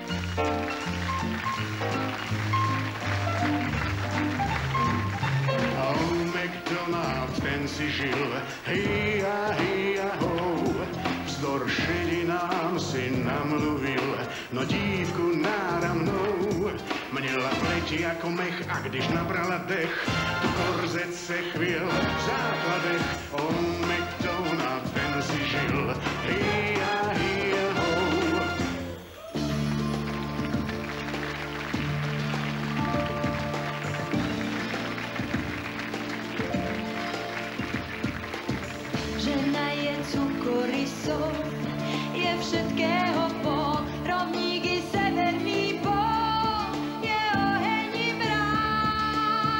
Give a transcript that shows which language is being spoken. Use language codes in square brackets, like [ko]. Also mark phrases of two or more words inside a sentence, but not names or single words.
[cs] McDonald, ten si žil, hej a ho. Vzdor šedinám si namluvil, no dívku náramnou. Měla pleti jako mech a když nabrala dech, tu korzet se chvěl v základech. McDonald, ten si žil, hej a ho. [sk] Žena je cukorysou, je všetkého pol, rovník i severný pol, je oheň i mráz.